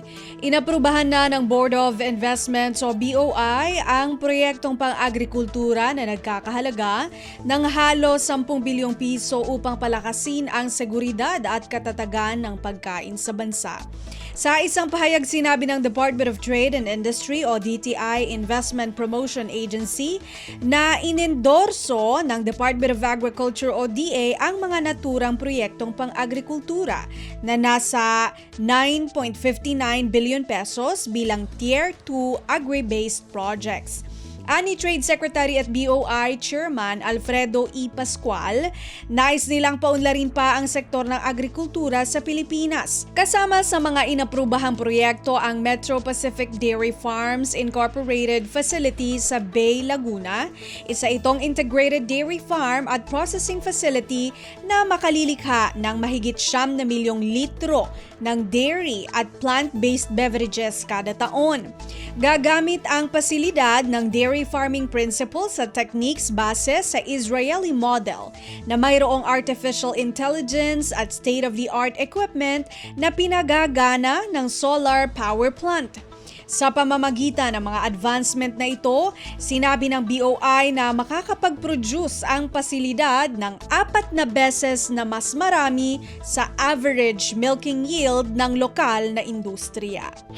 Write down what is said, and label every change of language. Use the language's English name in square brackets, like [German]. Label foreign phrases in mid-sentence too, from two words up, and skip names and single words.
[Filipino] Inaprubahan na ng Board of Investments o BOI ang proyektong pang-agrikultura na nagkakahalaga ng halos 10 bilyong piso upang palakasin ang seguridad at katatagan ng pagkain sa bansa. Sa isang pahayag, sinabi ng Department of Trade and Industry o DTI Investment Promotion Agency na inendorso ng Department of Agriculture o DA ang mga naturang proyektong pang-agrikultura na nasa 9.59 [English] billion pesos [Filipino] bilang [English] Tier 2 agri-based projects. [Filipino] Ani Trade Secretary at BOI Chairman Alfredo E. Pascual, nais nilang paunlarin pa ang sektor ng agrikultura sa Pilipinas. Kasama sa mga inaprubahang proyekto ang Metro Pacific Dairy Farms Incorporated Facility sa Bay, Laguna. Isa itong [English] integrated dairy farm [Filipino] at [English] processing facility [Filipino] na makalilikha ng mahigit 9 milyong litro ng dairy at [English] plant-based beverages [Filipino] kada taon. Gagamit ang pasilidad ng [English] dairy farming principles [Filipino] at techniques base sa [English] Israeli model [Filipino] na mayroong [English] artificial intelligence [Filipino] at [English] state-of-the-art equipment [Filipino] na pinagagana ng [English] solar power plant. [Filipino] Sa pamamagitan ng mga advancement na ito, sinabi ng BOI na makakapag-produce ang pasilidad ng 4 na beses na mas marami sa [English] average milking yield [Filipino] ng lokal na industriya.